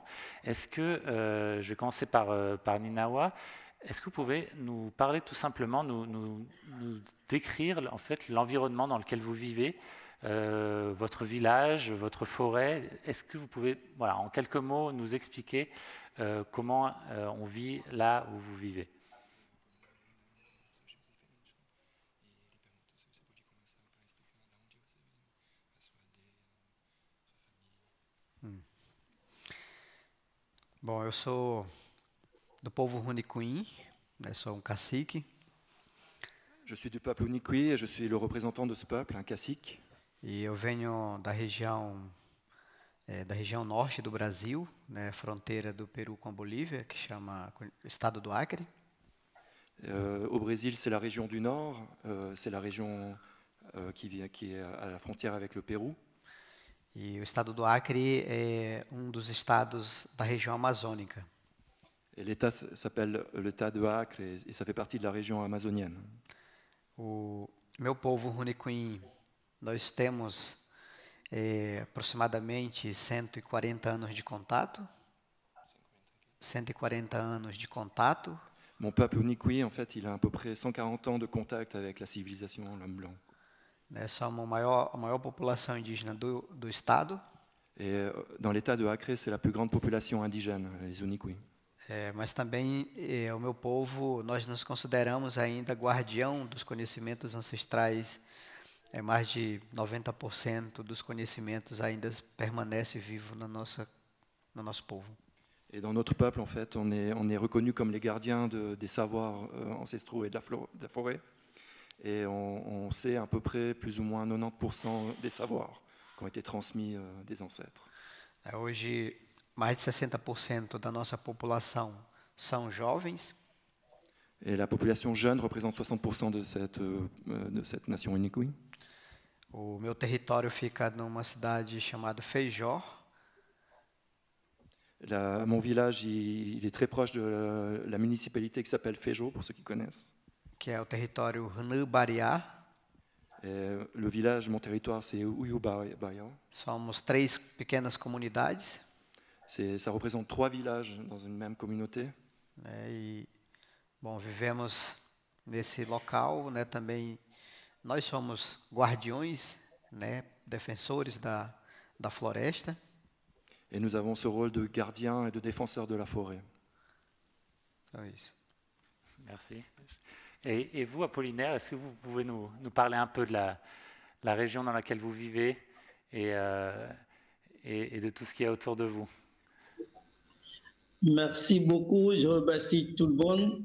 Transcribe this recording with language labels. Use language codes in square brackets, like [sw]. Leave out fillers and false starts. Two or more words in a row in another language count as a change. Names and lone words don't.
[fr] Est-ce que, je vais commencer par Ninawa, est-ce que vous pouvez nous parler tout simplement, nous décrire en fait l'environnement dans lequel vous vivez, votre village, votre forêt? Est-ce que vous pouvez, voilà, en quelques mots, nous expliquer comment on vit là où vous vivez? [pt] Bom, eu sou do povo Runicuim, sou cacique. [fr] Je suis du peuple Unicui et je suis le représentant de ce peuple, un cacique. [pt] E eu venho da região norte do Brasil, fronteira do Peru com a Bolívia, que chama Estado do Acre. [fr] Au Brésil, c'est la région du Nord, c'est la région qui est à la frontière avec le Pérou. [pt] E o Estado do Acre é dos estados da região amazônica. [fr] Et l'État s'appelle l'État de Acre et ça fait partie de la région amazonienne. [pt] O meu povo Runicuim, nós temos aproximadamente 140 anos de contato. 140 anos de contato. [fr] Mon peuple Unicui, en fait, il a à peu près 140 ans de contact avec la civilisation, l'homme blanc. [pt] Somos a maior população indígena do estado. [fr] Et dans l'État de Acre, c'est la plus grande population indigène, les Unicui. [pt] Mas também o meu povo, nós nos consideramos ainda guardião dos conhecimentos ancestrais. Mais de 90% dos conhecimentos ainda permanece vivo no nosso povo. [fr] Et dans notre peuple, en fait, on est reconnu comme les gardiens des savoirs ancestraux et de la forêt. Et on sait à peu près plus ou moins 90% des savoirs qui ont été transmis des ancêtres. [pt] Hoje, mais de 60% da nossa população são jovens. [fr] Et la population jeune représente 60% de cette nation Unicui. [pt] O meu território fica numa cidade chamada Feijó. [fr] Mon village, il est très proche de la municipalité qui s'appelle Feijó, pour ceux qui connaissent. [pt] Que é o território Rnu-Bariá. [fr] Le village, mon territoire, c'est Uiubaia. [pt] Somos 3 pequenas comunidades. [fr] Ça représente 3 villages dans une même communauté. [pt] Vivemos nesse local, também nós somos guardiões, defensores da floresta. [fr] Et nous avons ce rôle de gardien et de défenseur de la forêt. [pt] Então é isso. [fr] Merci. Et vous, Apollinaire, est-ce que vous pouvez nous parler un peu de la région dans laquelle vous vivez et de tout ce qu'il y a autour de vous? Merci beaucoup, je remercie tout le monde.